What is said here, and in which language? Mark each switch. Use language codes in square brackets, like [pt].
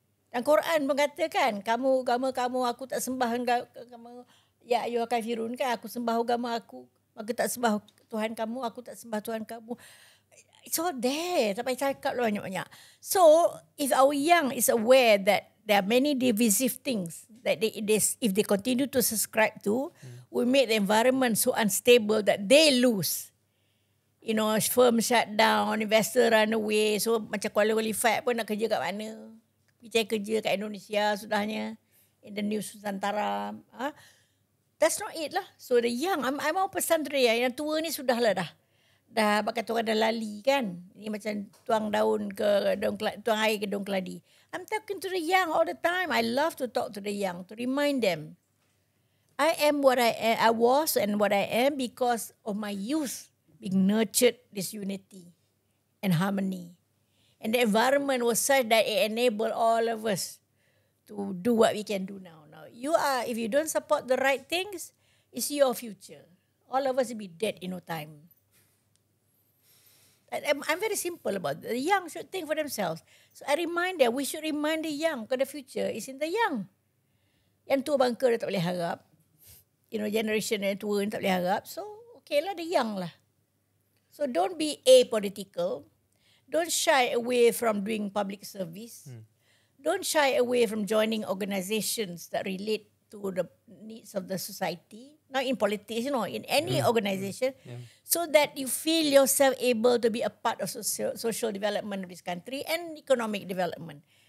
[ms] Dan Quran pun katakan, kamu agama kamu, aku tak sembah kamu. [ar] Ya ayyuhal kafirun [ms] kan, aku sembah agama aku, aku tak sembah Tuhan kamu, aku tak sembah Tuhan kamu. [en] It's all there. [ms] Tak payah cakap lah banyak-banyak. [en] So, if our young is aware that there are many divisive things that if they continue to subscribe to, we make the environment so unstable that they lose. Firm shut down, investor run away. So, [ms] macam qualified pun nak kerja kat mana? Pergi kerja kat Indonesia sudahnya. [en] In the New Nusantara. That's not it lah. So, the young, [ms] I mau pesan tu dia. Yang tua ni sudahlah dah. Dah kata orang dah lali kan. Ini macam tuang air ke daun keladi. [en] I'm talking to the young all the time. I love to talk to the young, to remind them. I am what I was and what I am because of my youth being nurtured this unity and harmony. And the environment was such that it enabled all of us to do what we can do now. Now, if you don't support the right things, it's your future. All of us will be dead in no time. I'm very simple about it. The young should think for themselves. So I remind them, we should remind the young because the future is in the young. [ms] Yang tua bangka dah tak boleh harap. Generation yang tua ni tak boleh harap. [en] So, okay lah, the young lah. So don't be apolitical. Don't shy away from doing public service. Don't shy away from joining organizations that relate to the needs of the society. Not in politics, in any organization. So that you feel yourself able to be a part of social development of this country and economic development.